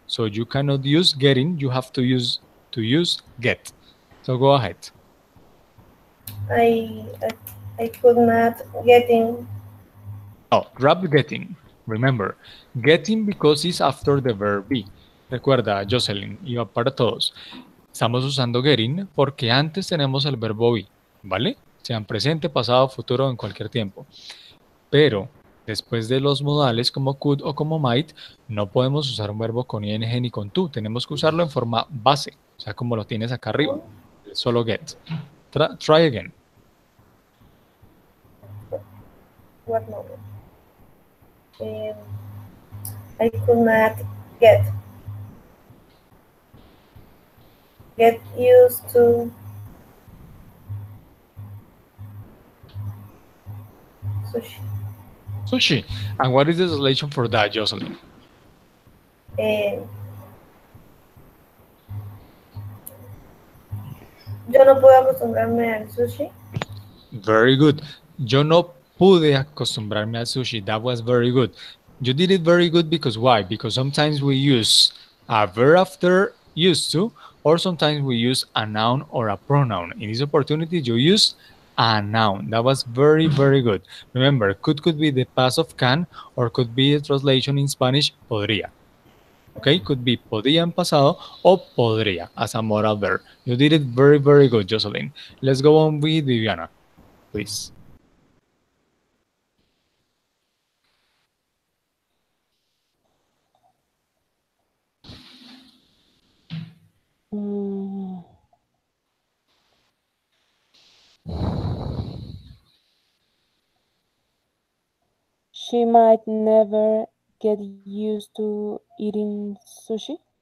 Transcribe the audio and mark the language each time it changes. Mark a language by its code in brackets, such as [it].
[en] So you cannot use getting, you have to use get. So go ahead. I I could not getting. No, grab getting. Remember, getting because it's after the verb be. [es] Recuerda, Jocelyn, y para todos. Estamos usando getting porque antes tenemos el verbo be, ¿vale? Sean presente, pasado, futuro, en cualquier tiempo. Pero después de los modales como could o como might, no podemos usar un verbo con ing ni con to. Tenemos que usarlo en forma base, o sea, como lo tienes acá arriba. [en] Solo get. Try again. What moment? I could not get get used to sushi. Sushi. And what is the translation for that, Jocelyn? [es] Eh, yo no puedo acostumbrarme al sushi. [en] Very good. [es] Yo no pude acostumbrarme al sushi. [en] That was very good. You did it very good because why? Because sometimes we use a verb after used to, or sometimes we use a noun or a pronoun. In this opportunity, you use a noun. That was very, very good. Remember, could be the past of can, or could be the translation in Spanish, podría. Okay, could be [es] podía en pasado o podría [en] as a modal verb. You did it very, very good, Jocelyn. Let's go on with Viviana, please. Mm, she might never get used to eating sushi.